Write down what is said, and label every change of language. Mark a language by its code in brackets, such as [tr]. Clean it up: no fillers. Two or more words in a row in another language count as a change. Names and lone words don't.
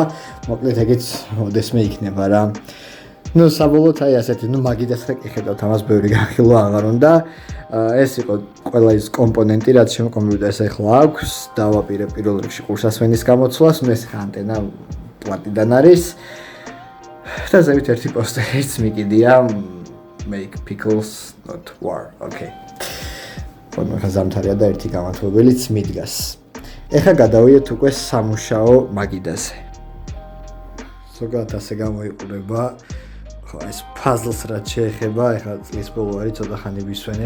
[ka] მოკლედ ეგეც ოდესმე იქნება რა. ნუ საბოლოოდ აი ასეთი, ნუ მაგიდას კი ხედავთ, ამას ბევრი განხილვა აღარ უნდა. ეს იყო ყველა ის კომპონენტი, რაც ჩემ კომპიუტერს ახლა აქვს. დავაპირებ პირველ რიგში ყურსასმენის გამოცვლას, ნუ ეს ანტენა პლატიდან არის. და ზევით ერთი პოსტერიც მიგიდია [en] make pickles not war. [ka] Okay. ფორმა ზამთარია და ერთი გამათბობელიც მიდგას. ეხლა გადავიდეთ უკვე სამუშაო მაგიდაზე. ზოგადად ასე გამოიყურება. ხო, ეს puzzles რაც შეეხება, ეხლა წლის ბოლო არის, ცოტა ხანი ვისვენებ.